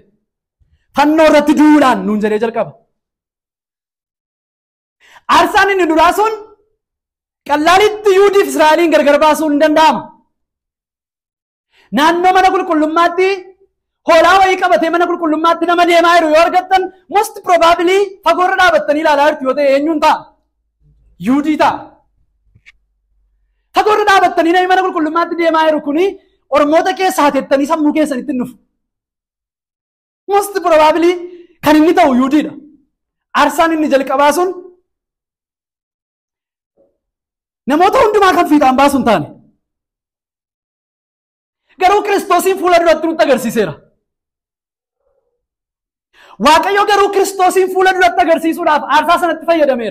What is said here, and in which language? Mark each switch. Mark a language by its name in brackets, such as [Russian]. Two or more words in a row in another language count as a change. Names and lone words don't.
[Oromo] Fannoo irratti du'uudhaan nuun jedhee jalqaba. Aarsaan inni duraa sun qallaalitti Yuudiif Israa'eliin gargar baasuu hin danda'amu. Naannoo mana qulqullummaatti hoolaa wayii qabatee mana qulqullummaatti nama deemaa jiru yoo argattan [English] most probably [Oromo] fagoorra dhaabattanii ilaalaa jirtu yoo ta'e eenyuun ta'a? Yuudii ta'a. Fagoorra dhaabattanii namni mana qulqullummaatti deemaa jiru kuni Oromoota keessaa haatettanii sammuu keessanitti hin dhufu. [English] Most probably [Oromo] kan inni ta'u Yuudiidha. Aarsaan inni jalqabaa sun namoota hundumaa kan fiixaan baasu hin taane. Garuu Kiristoosiin fuula duratti nutti agarsiiseera. Waaqayyo garuu Kiristoosiin fuula duratti agarsiisuudhaaf aarsaa sanatti fayyadameera.